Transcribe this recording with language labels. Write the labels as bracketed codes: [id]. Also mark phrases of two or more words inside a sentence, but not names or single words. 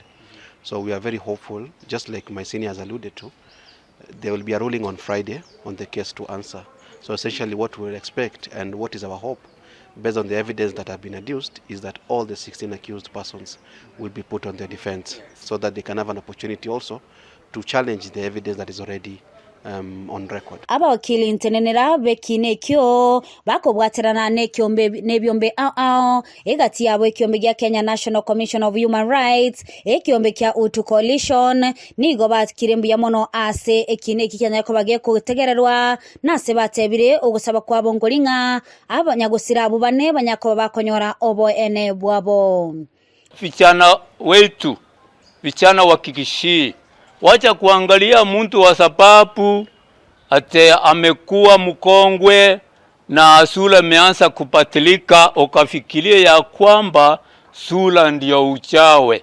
[en] So we are very hopeful, just like my senior has alluded to, there will be a ruling on Friday on the case to answer. So essentially what we expect and what is our hope, based on the evidence that have been adduced, is that all the 16 accused persons will be put on their defense so that they can have an opportunity also to challenge the evidence that is already on record. [guz] Aba wakili ntenenera bekinekyo bakobwaterana nebyombe egati yabo ekyombe gya Kenya National Commission of Human Rights ekyombe kya Utu Coalition nigo batkirembu ya mono ase ekineki kyanyako bageko gutegererwa nase batebire ogusaba kwabo ngolinga abanyagusira abo bane banyako bakonyora obo ene bwabo. [sw] Vijana wetu, vijana wa Kisii, wacha kuangalia mtu wa sababu ate amekuwa mkongwe na sura imeanza kupatilika ukafikiria ya kwamba sura ndio uchawe.